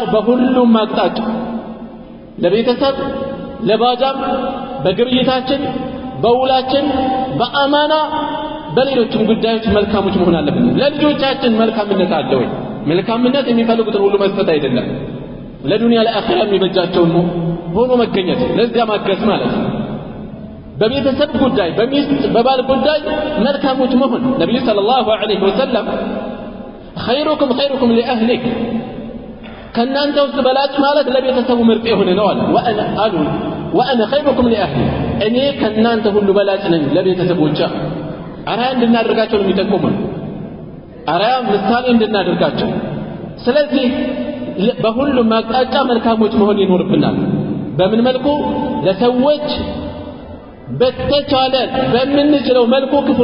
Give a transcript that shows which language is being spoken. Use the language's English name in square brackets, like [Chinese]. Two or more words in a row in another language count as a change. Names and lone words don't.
[Amharic] በሁሉም አቅጣጫ ለቤተሰብ ለባጃም በግብይታችን በውላችን በአማና በሌሎችም ጉዳዮች መልካሞች መሆን አለብን ለልጆቻችን መልካምነት አለ ወይ መልካምነት የሚፈልጉትን ሁሉ መስጠት አይደለም ለዱንያ ለአኺራ የሚበጃቸውን ሆኖ መገኘት ለዚያ ማገዝ ማለት ነው በቤተሰብ ጉዳይ በሚስት በባል ጉዳይ መልካሞች መሆን ነብዩ [Arabic] صلى الله عليه وسلم خيركم لأهلك [Amharic] ከናንተ ውስጥ በላጭ ማለት ለቤተሰቡ ምርጥ የሆነ ነው አለ [Arabic] وانا خيركم لأهلي [Amharic] እኔ ከናንተ ሁሉ በላጭ ነኝ ለቤተሰቦቼ አራያ እንድናደርጋቸው ነው የሚጠቁመን አራያ ምሳሌ እንድናደርጋቸው ስለዚህ በሁሉም አቅጣጫ መልካሞች መሆን ይኖርብናል በምን መልኩ ለሰዎች በተቻለ በምንችለው መልኩ ክፉ